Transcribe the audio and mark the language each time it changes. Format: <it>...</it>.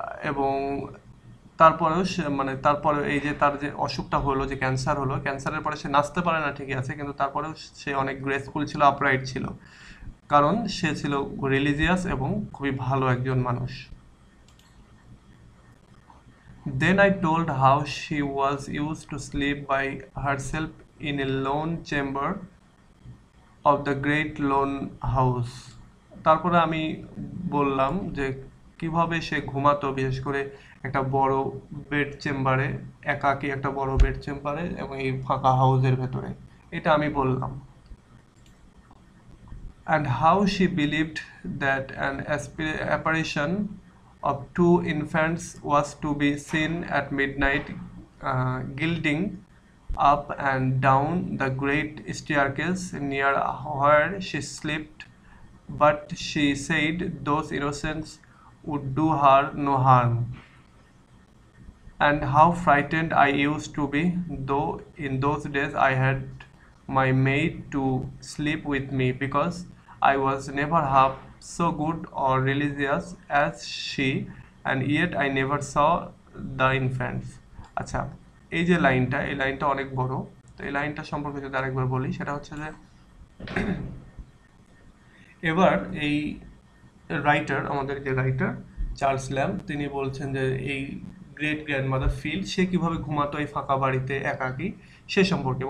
<bn>এবং তারপরেও তারপরে এই যে তার যে অসুখটা হলো, যে ক্যান্সার হলো, ক্যান্সারের পরে সে নাচতে পারে না ঠিকই আছে, কিন্তু তারপরেও সে অনেক গ্রেসফুল ছিল, আপরাইট ছিল, কারণ সে ছিল রিলিজিয়াস এবং খুবই ভালো একজন মানুষ।</bn> <en>Then I told how she was used to sleep by herself in a lone chamber of the great lone house.</en> <bn>তারপরে আমি বললাম যে কিভাবে সে ঘুমাতো, বিশেষ করে একটা বড় বেড চেম্বারে, একাকী একটা বড় বেড চেম্বারে, এবং এই ফাঁকা হাউসের ভেতরে, এটা আমি বললাম।</bn> <en>And how she believed that an apparition of two infants was to be seen at midnight, gilding up and down the great staircase near where she slept, but she said those innocents would do her no harm. And how frightened I used to be, though in those days I had my maid to sleep with me, because I was never half so good or religious as she, and yet I never saw the infants.</en> <bn>আচ্ছা, এই যে লাইনটা, এই লাইনটা অনেক বড়, তো এই লাইনটা সম্পর্কে যদি আরেকবার বলি, সেটা হচ্ছে যে এবার এই রাইটার, আমাদের যে রাইটার চার্লস ল্যাম্ব, তিনি বলছেন যে এই গ্রেট গ্র্যান্ডমাদার ফিল্ড, সে কিভাবে ঘুমাতো এই ফাঁকা বাড়িতে একাকী, সে সম্পর্কে।</bn>